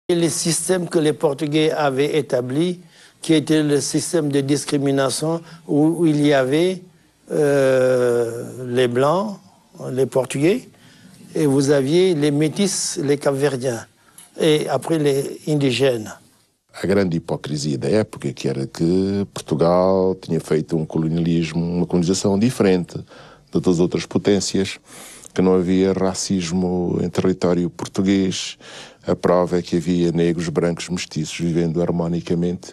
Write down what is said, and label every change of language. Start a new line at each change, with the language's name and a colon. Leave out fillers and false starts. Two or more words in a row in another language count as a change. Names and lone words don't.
French: Le système que les Portugais avaient établi, qui était le système de discrimination où il y avait les Blancs, les Portugais, et vous aviez les Métis, les Cap-Verdiens, et après les indigènes.
Portuguese: A grande hipocrisia da época que era que Portugal tinha feito um colonialismo, uma colonização diferente de todas as outras potências, que não havia racismo em território português. A prova é que havia negros, brancos, mestiços vivendo harmonicamente.